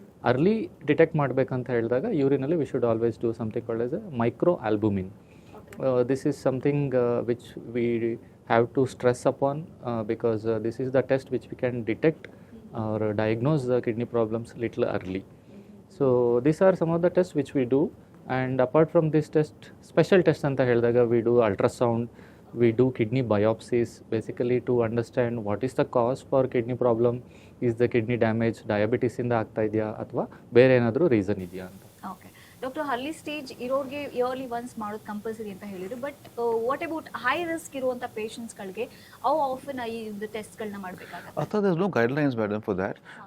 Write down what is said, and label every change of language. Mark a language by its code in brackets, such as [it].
[kn] Early detect ಮಾಡಬೇಕಂತ ಹೇಳಿದಾಗ ಯೂರಿನಲ್ಲಿ [en] We should always do something called as a micro albumin. This is something which we have to stress upon because this is the test which we can detect or diagnose the kidney problems little early. So these are some of the tests which we do, and apart from this test, special tests [kn] anta helidaga [en] we do ultrasound, we do kidney biopsies basically to understand what is the cause for kidney problem. Is the kidney damage [kn] diabetes ಇಂದ ಆಗ್ತಾ ಇದೆಯಾ ಅಥವಾ ಬೇರೆ ಏನಾದರೂ reason ಇದೆಯಾ ಅಂತ. Okay doctor, ಹರ್ಲಿ stage ಇರೋರಿಗೆ yearly once ಮಾಡೋದು ಕಂಪಲ್ಸರಿ ಅಂತ ಹೇಳಿದ್ರು. [en] but what about high risk [kn] ಇರುವಂಥ ಪೇಷಂಟ್ಸ್ಗಳಿಗೆ ಅವು ಆಫನ್ ಈ ಟೆಸ್ಟ್ಗಳನ್ನ ಮಾಡಬೇಕಾಗುತ್ತೆ? ಅಥವಾ [en] There no guidelines madam for that.